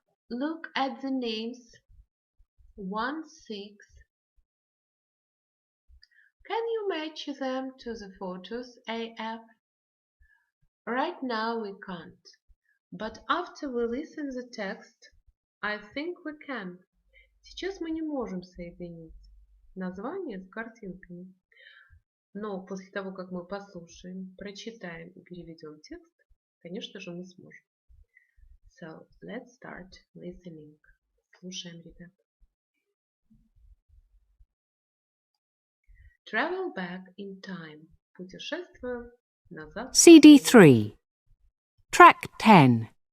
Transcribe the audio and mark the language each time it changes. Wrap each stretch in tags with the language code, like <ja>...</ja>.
<en>Look at the names 1, 6. Can you match them to the photos AF? Right now we can't, but after we listen the text, I think we can.</en> <ru>Сейчас мы не можем соединить название с картинками. Но после того, как мы послушаем, прочитаем и переведем текст, конечно же, мы сможем.</ru> <en>So, let's start listening.</en> <ru>Слушаем, ребят.</ru> <en>Travel back in time.</en> <ru>Путешествуем назад.</ru> <en>CD3. Track 10.</en>